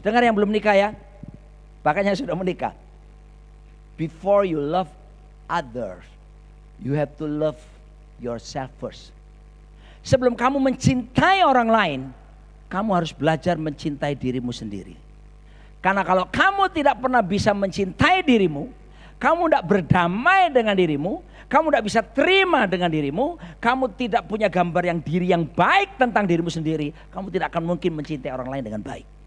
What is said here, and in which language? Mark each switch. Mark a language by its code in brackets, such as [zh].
[id] Dengar yang belum menikah ya, bahkan yang sudah menikah. [en] Before you love others, you have to love yourself first. [id] Sebelum kamu mencintai orang lain, kamu harus belajar mencintai dirimu sendiri. Karena kalau kamu tidak pernah bisa mencintai dirimu, kamu tidak berdamai dengan dirimu, kamu tidak bisa terima dengan dirimu, kamu tidak punya gambar diri yang baik tentang dirimu sendiri, kamu tidak akan mungkin mencintai orang lain dengan baik.